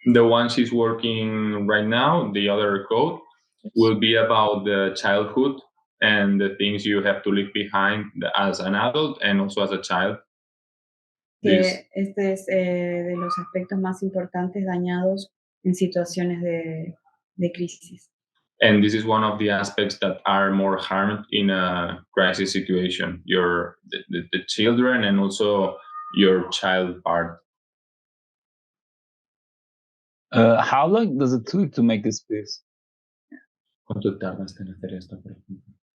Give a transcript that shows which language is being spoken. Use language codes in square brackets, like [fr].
[en] The one she's working right now, the other coat, will be about the childhood and the things you have to leave behind as an adult and also as a child. [es] Este es de los aspectos más importantes dañados en situaciones de crisis. [en] And this is one of the aspects that are more harmed in a crisis situation, the children and also your child part. How long does it take to make this piece? [es] ¿Cuánto tardas en hacer esto, por ejemplo?